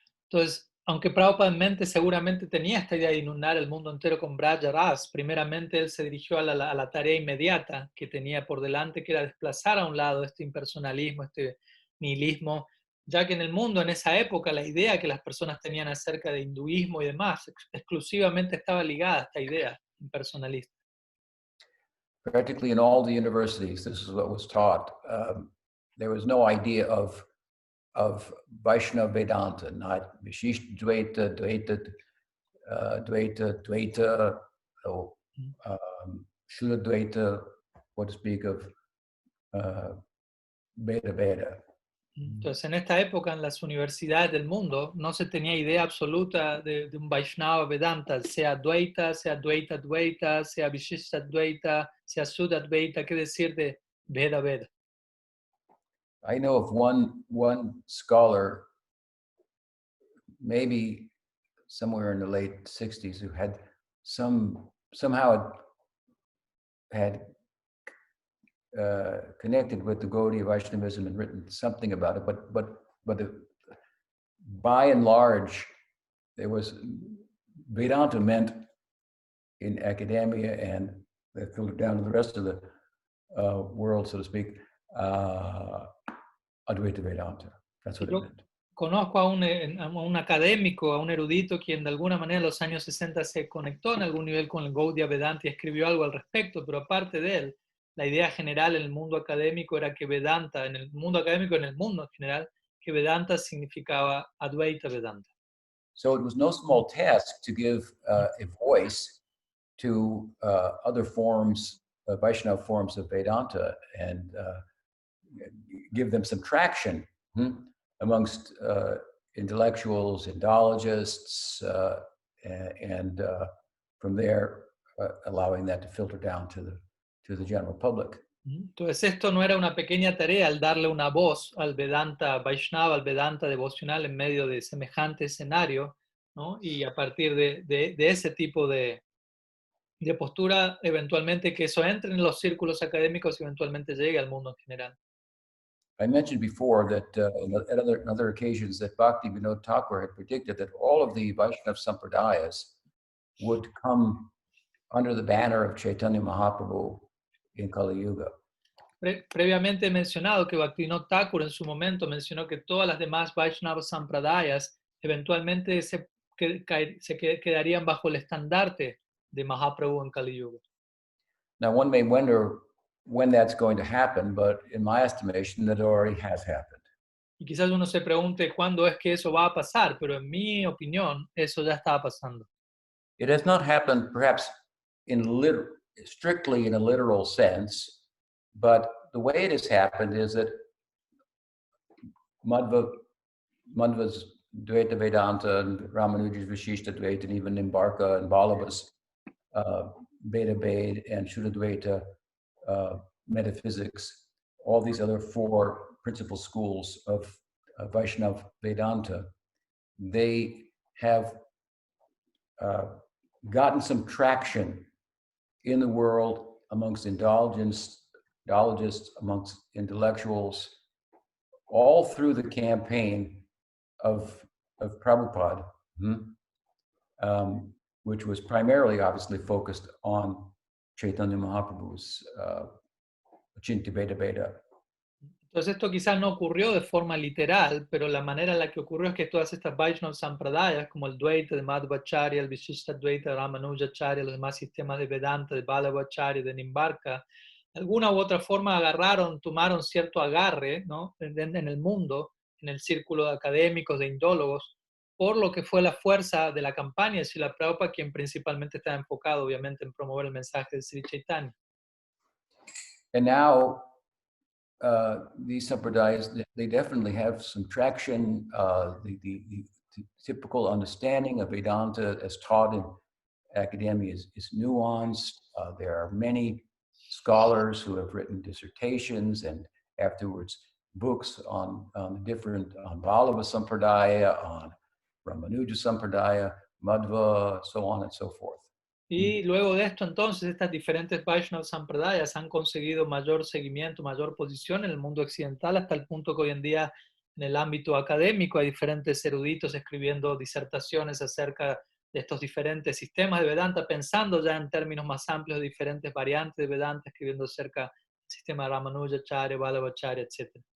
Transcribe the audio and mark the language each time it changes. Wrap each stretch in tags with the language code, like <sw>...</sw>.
<es>Entonces, aunque Prabhupada en mente seguramente tenía esta idea de inundar el mundo entero con Braja Ras, primeramente él se dirigió a la tarea inmediata que tenía por delante, que era desplazar a un lado este impersonalismo, este nihilismo, ya que en el mundo, en esa época, la idea que las personas tenían acerca de hinduismo y demás exclusivamente estaba ligada a esta idea impersonalista.</es> <en>Practically in all the universities, this is what was taught. There was no idea of Vaishnava Vedanta, not Vishishta Dvaita, Dvaita, Shuddha Dvaita, what to speak of Veda.</en> <es>Entonces, en esta época, en las universidades del mundo, no se tenía idea absoluta de un Vaishnava Vedanta, sea Dvaita, Dvaita, sea Vishishta Dvaita, sea Shuddha Dvaita, qué decir de Veda.</es> <en>I know of one scholar, maybe somewhere in the late 60s, who had somehow had connected with the Gaudiya Vaishnavism and written something about it, but by and large, there was Vedanta meant in academia, and that filtered down to the rest of the world, so to speak, Advaita Vedanta. That's what it meant.</en> <es>Conozco a un académico, a un erudito, quien de alguna manera en los años 60 se conectó en algún nivel con el Gaudiya Vedanta y escribió algo al respecto, pero aparte de él, la idea general en el mundo académico era que Vedanta, en el mundo académico, en el mundo en general, que Vedanta significaba Advaita Vedanta.</es> <en>So it was no small task to give a voice to other forms, Vaishnava forms of Vedanta, and give them some traction amongst intellectuals, Indologists, and from there allowing that to filter down to the general public.</en> <es>Entonces esto no era una pequeña tarea al darle una voz al Vedanta Vaishnava, al Vedanta devocional en medio de semejante escenario, ¿no? Y a partir de ese tipo de postura, eventualmente que eso entre en los círculos académicos y eventualmente llegue al mundo en general.</es> <en>I mentioned before that at other occasions that Bhakti Vinod Thakur had predicted that all of the Vaishnava Sampradayas would come under the banner of Chaitanya Mahaprabhu in Kali Yuga.</en> <es>Previamente he mencionado que Bhaktivinoda Thakur en su momento mencionó que todas las demás Vaishnava Sampradayas eventualmente se quedarían bajo el estandarte de Mahaprabhu en Kali Yuga.</es> <en>Now one may wonder when that's going to happen, but in my estimation, that already has happened.</en> <es>Y quizás uno se pregunte cuándo es que eso va a pasar, pero en mi opinión, eso ya está pasando.</es> <en>It has not happened perhaps strictly in a literal sense, but the way it has happened is that Madhva's Dvaita Vedanta and Ramanuja's Vishishta Dvaita and even Nimbarka and Vallabha's Veda Ved and Shuddha Dvaita metaphysics, all these other four principal schools of Vaishnava Vedanta, they have gotten some traction in the world amongst indologists, amongst intellectuals, all through the campaign of Prabhupada, which was primarily obviously focused on Chaitanya Mahaprabhu's Achintya Veda Veda.</en> <es>Entonces esto quizás no ocurrió de forma literal, pero la manera en la que ocurrió es que todas estas Vaishnava Sampradayas, como el Dvaita de Madhvacharya, el Vishishta Dvaita de Ramanujacharya, los demás sistemas de Vedanta, de Vallabhacharya, de Nimbarka, de alguna u otra forma tomaron cierto agarre, ¿no? en el mundo, en el círculo de académicos, de indólogos, por lo que fue la fuerza de la campaña de Srila Prabhupada, quien principalmente estaba enfocado, obviamente, en promover el mensaje de Sri Chaitanya.</es> <en>And now, these sampradayas, they definitely have some traction. The typical understanding of Vedanta as taught in academia is nuanced. There are many scholars who have written dissertations and afterwards books on Vallabha Sampradaya, on Ramanuja Sampradaya, Madhva, so on and so forth.</en> <es>Y luego de esto, entonces, estas diferentes Vaishnava Sampradayas han conseguido mayor seguimiento, mayor posición en el mundo occidental, hasta el punto que hoy en día, en el ámbito académico, hay diferentes eruditos escribiendo disertaciones acerca de estos diferentes sistemas de Vedanta, pensando ya en términos más amplios de diferentes variantes de Vedanta, escribiendo acerca del sistema Ramanujacharya, Vallabhacharya, etc.</es>